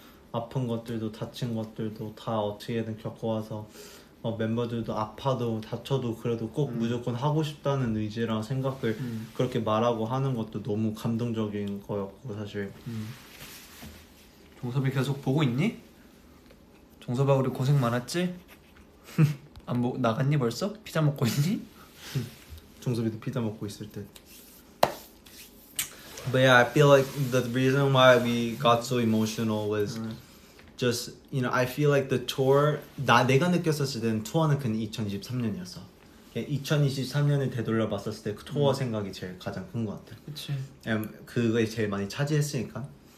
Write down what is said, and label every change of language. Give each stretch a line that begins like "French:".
Korean: 아픈 것들도 다친 것들도 다 어떻게든 겪어와서 멤버들도 아파도 다쳐도 그래도 꼭 무조건 하고 싶다는 의지랑 생각을 그렇게 말하고 하는 것도 너무 감동적인 거였고 사실. 종섭이 계속 보고 있니? 종섭아 우리 고생 많았지? 안 나갔니 벌써? 피자 먹고 있니? 종섭이도 피자 먹고 있을 때.
English: But yeah, I feel like the reason why we got so emotional was just, I feel like the tour,
Korean: 내가 느꼈었을 때는 투어는 그냥 2023년이었어. 2023년을 되돌려 봤었을 때 그 투어 생각이 제일 가장 큰 것 같아. 그치. 그거에 제일 많이 차지했으니까.